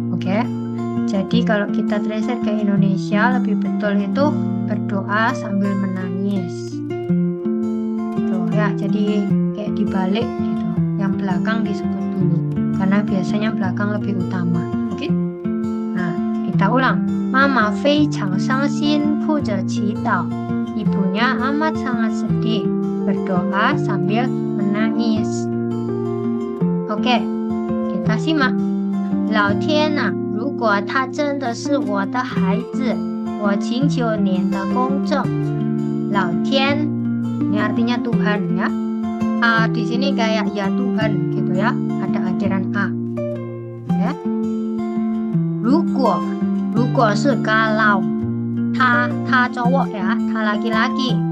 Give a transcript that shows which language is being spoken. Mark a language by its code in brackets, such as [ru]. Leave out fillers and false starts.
[id] Oke? Jadi kalau kita translate ke Indonesia, lebih betul itu berdoa sambil menangis. Tuh ya, jadi kayak dibalik gitu. Yang belakang disebut dulu, karena biasanya belakang lebih utama. Oke? Nah, kita ulang. [zh] Mama 非常伤心，哭着祈祷。 [id] Ibunya amat sangat sedih, berdoa sambil menangis. Oke, kita simak. [zh] 老天啊，如果他真的是我的孩子，我请求您的公正。老天， [id] ini artinya Tuhan ya. Di sini kayak ya Tuhan gitu ya, ada akhiran a. Ya. [zh] 如果是 [id] kalau, [zh] 他 [id] cowok ya, 他 laki-laki.